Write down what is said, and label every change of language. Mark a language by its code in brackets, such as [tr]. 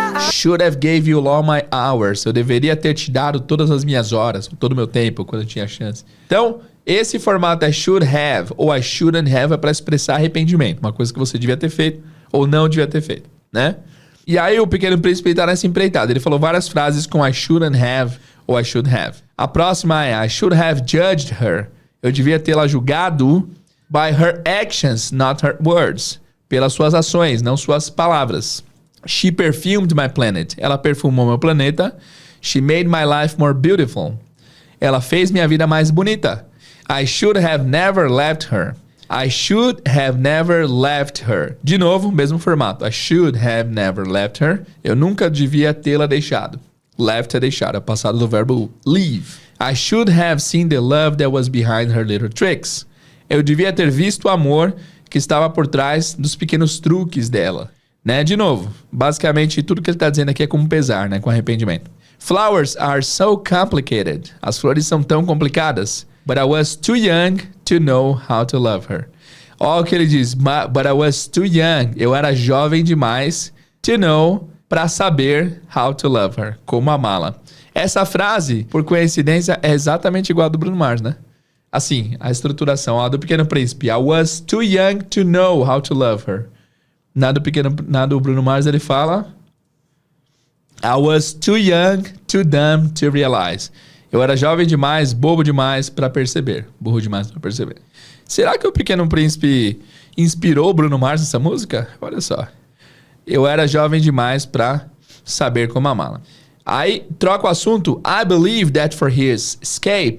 [en] Should have gave you all my hours. [pt] Eu deveria ter te dado todas as minhas horas, todo o meu tempo, quando eu tinha chance. Então, esse formato é should have ou [en] I shouldn't have [pt] é para expressar arrependimento. Uma coisa que você devia ter feito ou não devia ter feito, né? E aí o Pequeno Príncipe está nessa empreitada. Ele falou várias frases com [en] I shouldn't have [pt] ou [en] I should have. [pt] A próxima é [en] I should have judged her. [pt] Eu devia tê-la julgado [en] by her actions, not her words. [pt] Pelas suas ações, não suas palavras. [en] She perfumed my planet. [pt] Ela perfumou meu planeta. [en] She made my life more beautiful. [pt] Ela fez minha vida mais bonita. [en] I should have never left her. I should have never left her. [pt] De novo, mesmo formato. [en] I should have never left her. [pt] Eu nunca devia tê-la deixado. Left é deixar, é passado do verbo leave. [en] I should have seen the love that was behind her little tricks. [pt] Eu devia ter visto o amor que estava por trás dos pequenos truques dela. Né? De novo, basicamente tudo que ele está dizendo aqui é com pesar, né? Com arrependimento. [en] Flowers are so complicated. [pt] As flores são tão complicadas. [en] But I was too young to know how to love her. [pt] Olha o que ele diz. [en] But I was too young. [pt] Eu era jovem demais [en] to know, [pt] para saber [en] how to love her. [pt] Como amá-la. Essa frase, por coincidência, é exatamente igual a do Bruno Mars, né? Assim, a estruturação, a do Pequeno Príncipe. [en] I was too young to know how to love her. [pt] Na do Bruno Mars ele fala [en] I was too young, too dumb to realize. [pt] Eu era jovem demais, bobo demais para perceber. Burro demais para perceber. Será que o Pequeno Príncipe inspirou o Bruno Mars nessa música? Olha só. Eu era jovem demais para saber como amá-la. Aí, troca o assunto. [en] I believe that for his escape.